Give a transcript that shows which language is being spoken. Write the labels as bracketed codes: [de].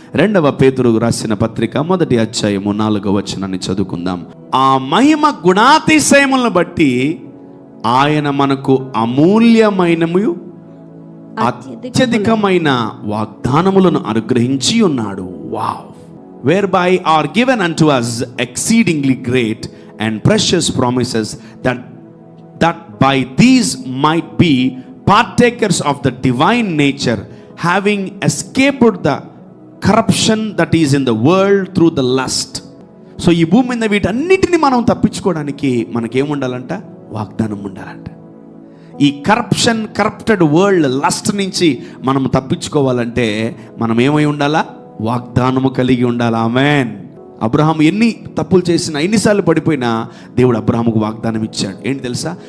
[te] 2వ పేతురు రాసిన పత్రిక 1వ అధ్యాయము 4వ వచనాన్ని చదువుకుందాం. ఆ మహిమ గుణాతిశయములను బట్టి ఆయన మనకు అమూల్యమైనము అత్యధికమైన వాగ్దానములను అనుగ్రహించి ఉన్నాడు. Wow. [en] whereby are given unto us exceedingly great and precious promises, that by these might be partakers of the divine nature, having escaped the corruption that is in the world through the lust. [te] So ఈ భూమి మీద వీటన్నిటిని మనం తప్పించుకోవడానికి మనకేముండాలంట? వాగ్దానం ఉండాలంట. ఈ corrupted world lust నుంచి మనం తప్పించుకోవాలంటే మనం ఏమై ఉండాలా? వాగ్దానము కలిగి ఉండాలి. ఆమేన్. అబ్రహాము ఎన్ని తప్పులు చేసినా, ఎన్నిసార్లు పడిపోయినా దేవుడు అబ్రహాముకు వాగ్దానం ఇచ్చాడు. ఏంటి తెలుసా?